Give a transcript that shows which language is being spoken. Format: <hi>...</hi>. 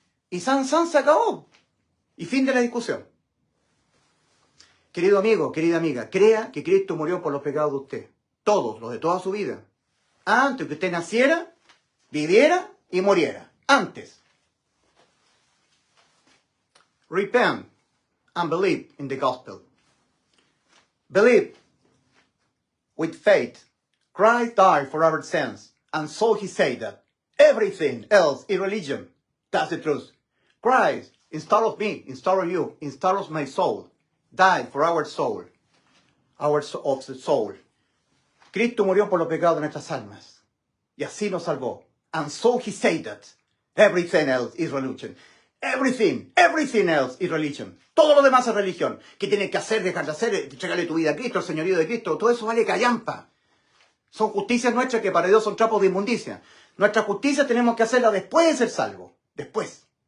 <es>Y san se acabó. Y fin de la discusión. Querido amigo, querida amiga, crea que Cristo murió por los pecados de usted. Todos, los de toda su vida. Antes que usted naciera, viviera y muriera. Antes.</es> <en>Repent and believe in the gospel. Believe with faith. Christ died for our sins. And so he said that everything else is religion. That's the truth. Christ, instead of me, instead of you, instead of my soul, died for our soul. Of the soul.</en> <es>Cristo murió por los pecados de nuestras almas. Y así nos salvó.</es> <en>And so he said that everything else is religion. Everything else is religion.</en> <es>Todo lo demás es religión. ¿Qué tienes que hacer, dejar de hacer, entregarle tu vida a Cristo, al señorío de Cristo? Todo eso vale callampa. Son justicias nuestras que para Dios son trapos de inmundicia. Nuestra justicia tenemos que hacerla después de ser salvos. Después.</es>